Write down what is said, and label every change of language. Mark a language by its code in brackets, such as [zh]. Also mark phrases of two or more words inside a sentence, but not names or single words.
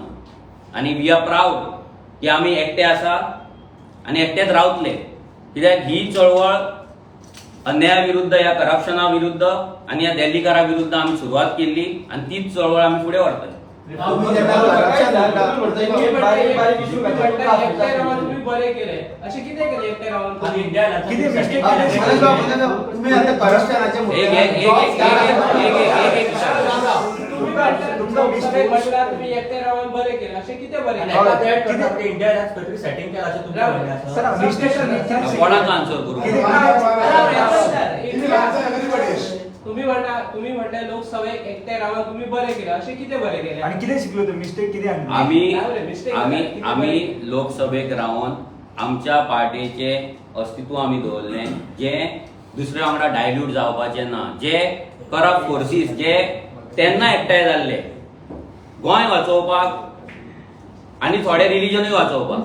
[kok] आनी [en] we are proud [kok] की आमी एकटे आसा आनी एकटेच रावतले. कित्याक ही चळवळ अन्याया विरुद्ध, ह्या करप्शना विरुद्ध आनी ह्या देल्लीकारा विरुद्ध आमी सुरवात केल्ली आनी तीच चळवळ आमी फुडें व्हरतले. [mr] बरे केले असे किती केले एकटे राहून? तुम्ही एकटे राहून बरे केले असे किती बरे [kok] कोणाचो आन्सर करू? [mr] तुम्ही म्हणता लोकसभेक एकटे राहून तुम्ही बरे केले असे किती बरे केले आणि किती शिकलो तुम्ही? मिस्टेक किती [kok] आम्ही लोकसभेक रावन आमच्या पार्टीचे अस्तित्व आमी दवरले, जे दुसऱ्या वांगडा डायल्यूट जावपाचे ना, जे [en] corrupt forces [kok] जे तेन्ना एकठांय जाल्ले गोंय वाचोवपाक आनी थोडे रिलीजनूय वाचोवपाक.